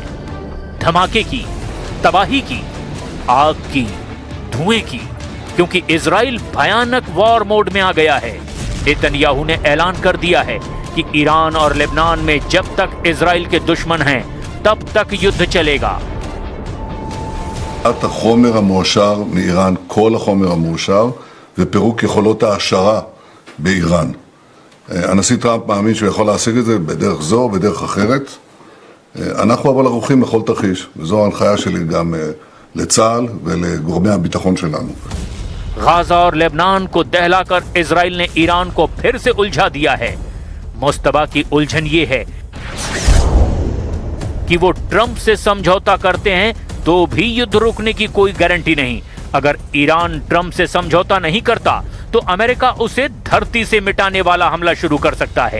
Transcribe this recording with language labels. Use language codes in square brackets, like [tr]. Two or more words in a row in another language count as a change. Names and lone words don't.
[hi] धमाके की, तबाही की, आग की, धुएं की, क्योंकि इजराइल भयानक [en] war mode [hi] में आ गया है। नेतन्याहू ने ऐलान कर दिया है कि ईरान और लेबनान में जब तक इजराइल के दुश्मन हैं तब तक युद्ध चलेगा। [he] החומר המועשר מאיראן, כל החומר המועשר, ופירוק יכולות העשרה באיראן. הנשיא טראמפ מאמין שהוא יכול להשיג את זה בדרך זו או בדרך אחרת. אנחנו אבל ערוכים לכל תרחיש, וזו ההנחיה שלי גם לצה"ל ולגורמי הביטחון שלנו. [hi] गाजा और लेबनान को दहलाकर इजराइल ने ईरान को फिर से उलझा दिया है। मुस्तबा की उलझन ये है कि वो ट्रंप से समझौता करते हैं तो भी युद्ध रुकने की कोई गारंटी नहीं। अगर ईरान ट्रंप से समझौता नहीं करता तो अमेरिका उसे धरती से मिटाने वाला हमला शुरू कर सकता है।